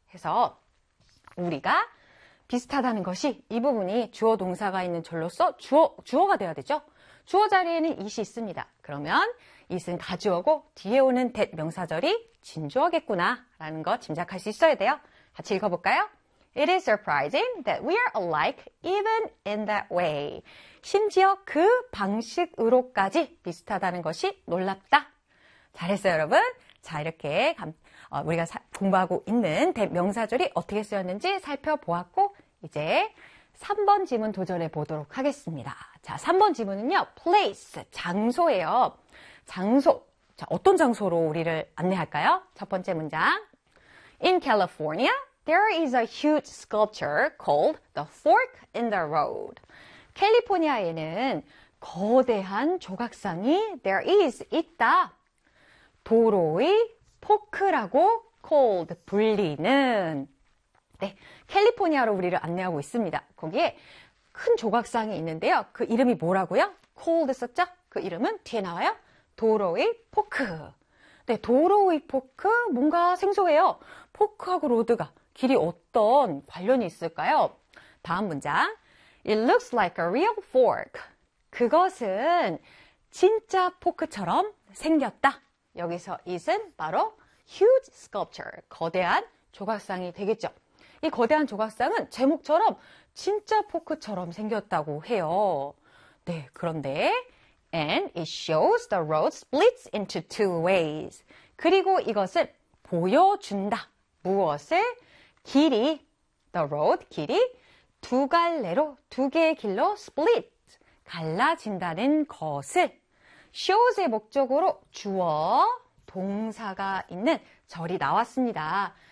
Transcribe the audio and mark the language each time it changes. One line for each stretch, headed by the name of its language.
Korean: 해서 우리가 비슷하다는 것이 이 부분이 주어 동사가 있는 절로서 주어가 되어야 되죠? 주어 자리에는 is이 있습니다. 그러면 is은 가주어고 뒤에 오는 that 명사절이 진주어겠구나라는 거 짐작할 수 있어야 돼요. 같이 읽어볼까요?
English: It is surprising that we are alike even in that way.
Korean: 심지어 그 방식으로까지 비슷하다는 것이 놀랍다. 잘했어요, 여러분. 자, 이렇게 우리가 공부하고 있는 that 명사절이 어떻게 쓰였는지 살펴보았고, 이제 3번 지문 도전해 보도록 하겠습니다. 자, 3번 지문은요, place, 장소예요. 장소. 자, 어떤 장소로 우리를 안내할까요? 첫 번째 문장.
English: In California, there is a huge sculpture called the Fork in the Road.
Korean: 캘리포니아에는 거대한 조각상이 there is, 있다. 도로의 포크라고 called, 불리는. 네, 캘리포니아로 우리를 안내하고 있습니다. 거기에 큰 조각상이 있는데요. 그 이름이 뭐라고요? Cold 썼죠? 그 이름은 뒤에 나와요. 도로의 포크. 네, 도로의 포크. 뭔가 생소해요. 포크하고 로드가 길이 어떤 관련이 있을까요? 다음 문장.
English: It looks like a real fork.
Korean: 그것은 진짜 포크처럼 생겼다. 여기서 it은 바로 huge sculpture. 거대한 조각상이 되겠죠. 이 거대한 조각상은 제목처럼 진짜 포크처럼 생겼다고 해요. 네, 그런데
English: and it shows the road splits into two ways.
Korean: 그리고 이것은 보여준다. 무엇을? 길이, the road 길이 두 갈래로 두 개의 길로 split, 갈라진다는 것을 shows의 목적으로 주어 동사가 있는 절이 나왔습니다.